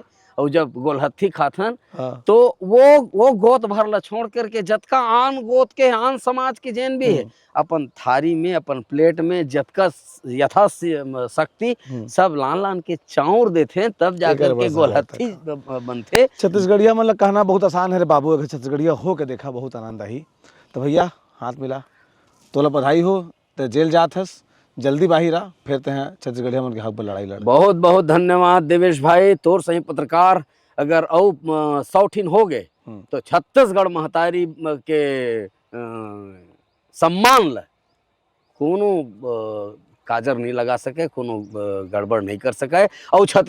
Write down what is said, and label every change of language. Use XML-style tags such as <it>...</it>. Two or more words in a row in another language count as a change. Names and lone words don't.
<hne>और जब गोलहत्थी खाथन तो वो गोत भर ला छोड़ करके जतका आन गोत के आन समाज के जैन भी है अपन थारी में अपन प्लेट में जतका यथा शक्ति सब लान लान के चाउर देते, तब जाकर के गोलहत्थी बनते। छत्तीसगढ़िया मतलब कहना बहुत आसान है रे बाबू, अगर छत्तीसगढ़िया हो के देखा बहुत आनंद आई। तो भैया हाथ मिला, तोला बधाई हो, तो जेल जात हस जल्दी बाहर आ, फिर ते हैं छत्तीसगढ़िया मन के हक पर लड़ाई लड़। बहुत बहुत धन्यवाद देवेश भाई, तोर सही पत्रकार अगर 100 ठीन हो गए तो छत्तीसगढ़ महतारी के सम्मान ला कोनो काजर नहीं लगा सके, कोनो गड़बड़ नहीं कर सके।</hne>